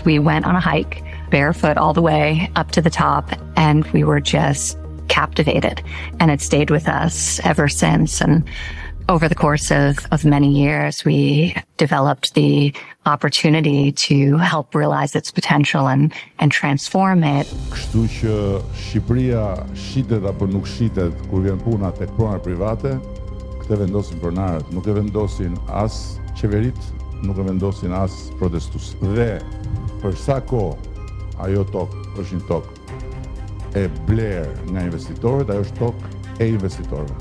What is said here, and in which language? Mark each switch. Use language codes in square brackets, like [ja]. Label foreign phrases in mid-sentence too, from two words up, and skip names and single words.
[en] We went on a hike, barefoot all the way up to the top, and we were just captivated. And it stayed with us ever since. And over the course of many years, we developed the opportunity to help realize its potential and transform it. [sq] Kështu që Shqipëria shitet apo nuk shitet kur vjen puna tek pronat private, këtë vendosin pronarët, nuk e vendosin as qeverit, nuk e vendosin as protestues. Dhe për sa kohë ajo tokë është një tokë e bler nga investitorët, ajo është tokë e investitorëve.